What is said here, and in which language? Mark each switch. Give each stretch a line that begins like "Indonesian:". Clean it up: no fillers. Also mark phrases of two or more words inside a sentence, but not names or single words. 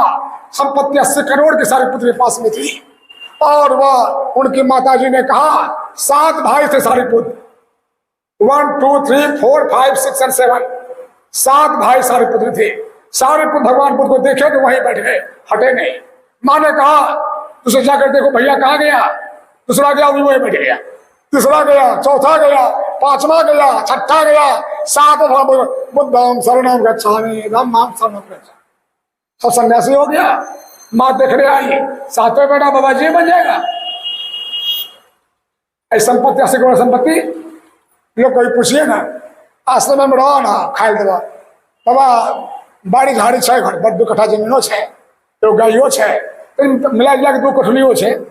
Hindi: संपत्ति 80 करोड़ की सारे पुत्र के पास में थी। और वह उनकी माताजी ने कहा 7 भाई थे सारे पुत्र, 1 2 3 4 5 6 और 7, 7 भाई सारे पुत्र थे। सारे पुत्र भगवान बुद्ध को देखे तो वहीं बैठ गए, हटे नहीं। माँ ने कहा तुझे जाकर देखो भैया कहाँ गया। दूसरा गया वही बैठ गया, तीसरा गया, चौथा गया, 5वां गया, 6ठा गया, 7वां
Pali: बुद्धम शरणम गच्छामि धम्मं शरणम गच्छामि।
Hindi: सब सन्यासी हो गया। माँ देखने आई, 7वें बेटा बाबा जी बन जाएगा। ऐसी संपत्ति 80 करोड़ संपत्ति। लोग कोई पूछिए ना, आश्रम में रहो ना,
Angika: खाए देवा बाबा बाड़ी झाड़ी छे, घर पर 2 कट्ठा जमीनो छे, तो गाइयो छे, मिला जुला के 2 कोठलियो छे।